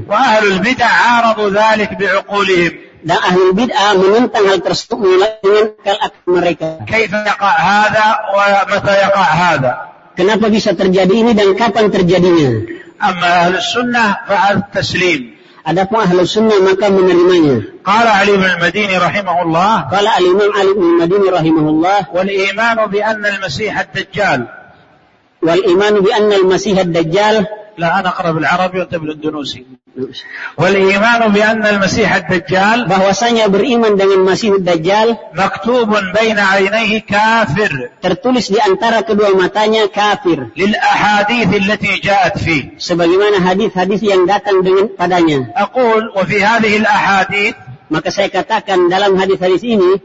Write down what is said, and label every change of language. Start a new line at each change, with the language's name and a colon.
Arabic: Wa ahli bid'ah aradu dhalik bi'uqulihim.
Indonesian: Dan ahli bid'ah menentang hal tersebut dengan akal mereka.
Arabic: كيف يقع هذا ومتى يقع هذا؟
Indonesian: Kenapa bisa terjadi ini dan kapan terjadinya?
Arabic: أما أهل السنة فالتسليم.
Indonesian: Adapun ahli sunnah maka menerimanya.
Arabic: قال علي بن المديني رحمه الله. قال الإمام علي بن المديني رحمه الله. والإيمان بأن المسيح الدجال. والإيمان بأن المسيح الدجال. لا أنا أقرب العربي وأنت من الدنوسي. والإيمان بأن المسيح الدجال
Indonesian: bahwasanya beriman dengan Masih Dajjal
Arabic: مكتوب بين عينيه كافر
Indonesian: tertulis di antara kedua matanya kafir
Arabic: للأحاديث التي جاءت فيه
Indonesian: sebagaimana hadis-hadis yang datang dengan padanya
Arabic: أقول وفي هذه الأحاديث
Indonesian: maka saya katakan dalam hadis-hadis ini